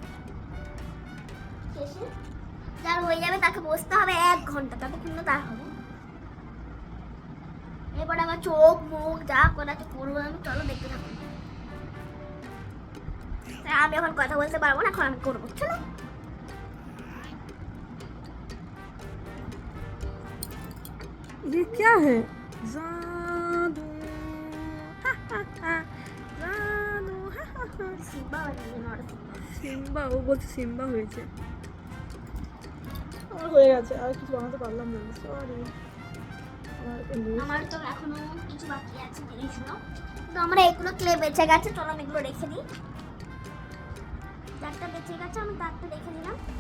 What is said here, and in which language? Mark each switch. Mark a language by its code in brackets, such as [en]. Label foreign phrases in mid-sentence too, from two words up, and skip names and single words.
[bn] শেষে যার হয়ে যাবে তাকে বসতে হবে 1 ঘন্টা, ততক্ষণ তার হবে। এরপরে আমার চোখ মুখ যা করাতে করবো আমি, চলো দেখতে থাকুন। আমি এখন কথা বলতে পারবো না, এখন আমি করবো, চলো। [hi] ये क्या है? जादू, हा हा हा, जादू, हा हा हा। [bn] সিম্বা বানিয়ে নড়াচড়া। সিম্বা, ও বলছে সিম্বা হয়েছে। আমার হয়ে গেছে, আর কিছু বানাতে পারলাম না, সরি। আমার তো এখনো কিছু বাকি আছে জিনিসগুলো, তো আমরা এগুলো ক্লে বেঁচে গেছে, চলো আমি এগুলো রেখে দিই। চারটা বেঁচে গেছে, আমি তারটা রেখে দিলাম।